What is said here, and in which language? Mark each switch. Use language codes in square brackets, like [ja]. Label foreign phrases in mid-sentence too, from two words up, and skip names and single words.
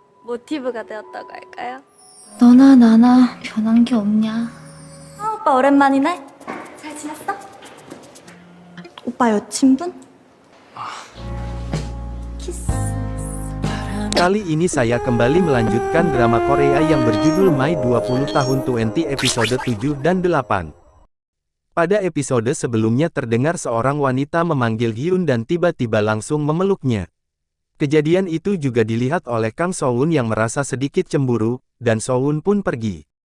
[ko] 모티브가 되었다고 할까요? 너나 나나 변한 게 없냐? 오빠 오랜만이네. 잘 지냈어? 오빠 여친분? 키스. [id] Kali ini saya kembali melanjutkan drama Korea yang berjudul My 20 Tahun 20 episode 7 dan 8. Pada episode sebelumnya terdengar seorang wanita memanggil Hyun dan tiba-tiba langsung memeluknya. Kejadian itu juga dilihat oleh Kang So-won yang merasa sedikit cemburu, dan So-won pun pergi.